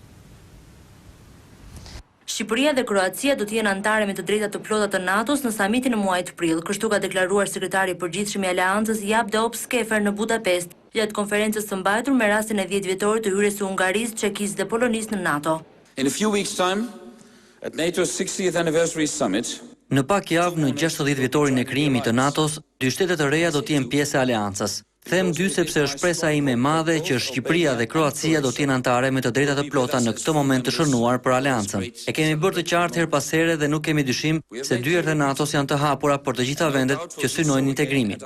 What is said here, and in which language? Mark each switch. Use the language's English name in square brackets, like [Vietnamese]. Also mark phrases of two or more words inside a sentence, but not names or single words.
[Albanian] Shqipëria dhe Kroacia do të jenë anëtare me të drejta të plota të NATO-s në samitin e muajit prill, kështu ka deklaruar sekretari i përgjithshëm i Aleancës Abdehop Skefer në Budapest, gjatë konferencës së mbajtur me rastin e 10 vjetorit të hyrjes së Hungarisë, Çekisë dhe Polonisë në NATO. [English] In a few weeks' time, at NATO's 60th anniversary summit, [Albanian] në pak javë në 60 vjetorin e krijimit të NATO-s, 2 shtete të reja do të jenë pjesë e Aleancës. Them 2 sepse është shpresa ime e madhe që Shqipëria dhe Kroacia do të jenë anëtare me të drejta të plota në këtë moment të shënuar për Aleancën. E kemi bërë të qartë her pas here dhe nuk kemi dyshim se dyert e NATO-s janë të hapura për të gjitha vendet që synojnë integrimin.